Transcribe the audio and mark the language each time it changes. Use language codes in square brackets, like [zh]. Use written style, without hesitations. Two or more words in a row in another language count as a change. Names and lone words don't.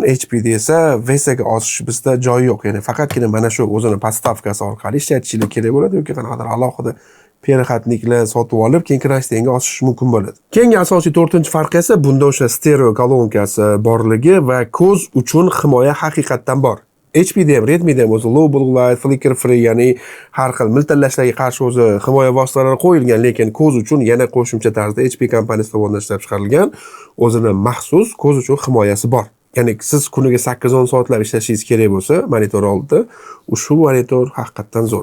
[uz] HP da esa VESAga osish bizda joyi yo'q. Ya'ni faqatgina mana shu o'zini podstavkasi orqali ishlatishingiz kerak bo'ladi yoki qanaqadir alohida perxatniklar sotib olib, keyin kranshtaynga osish mumkin bo'ladi. Keyingi asosiy 4-farq esa bunda o'sha stereo kolonkasi borligi va ko'z uchun himoya haqiqatdan bor. HP da ham, Redmi da ham o'zi [en] low blue light, flicker free, [uz] ya'ni har xil miltillashlarga qarshi o'zi himoya vositalari qo'yilgan, lekin ko'z uchun yana qo'shimcha tarzda HP kompaniyasi tomonidan ishlab chiqarilgan o'zini maxsus ko'z uchun himoyasi bor. Ya'ni siz kuniga 8-10 soatlab ishlashingiz kerak bo'lsa, monitor oldida ushbu monitor haqiqatdan zo'r.